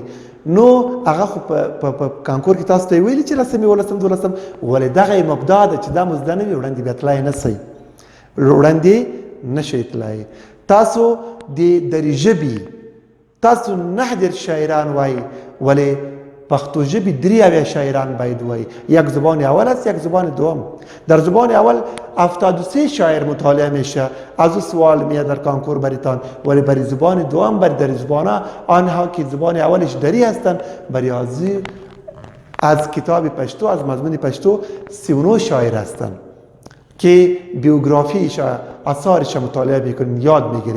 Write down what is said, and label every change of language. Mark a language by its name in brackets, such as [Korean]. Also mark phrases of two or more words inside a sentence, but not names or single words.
[Pashto] نو هغه خو په کانکور کې تاسو ته ویلي چې لسمې ولسم دولسم، ولې دغه مبدا ده چې دا مو زده نه وي وړاندې بیا تلای نه شئ، وړاندې نه شئ تلای. تاسو د دري ژبې تاسو 9 شاعران وای، ولې پښتو ژبې 3 شاعران باید وای. [Persian] یک زبان اول است، یک زبان دوم. در زبان اول 73 شاعر مطالعه میشه. از او سوال میاد در کانکور بریتان، ولی برای زبان دوم، برای در زبان آنها که زبان اولش دری هستند، برای از کتاب پشتو، از مضمون پشتو 39 شاعر هستند که بیوگرافیش آثارش مطالعه میکنین، یاد میگیرین.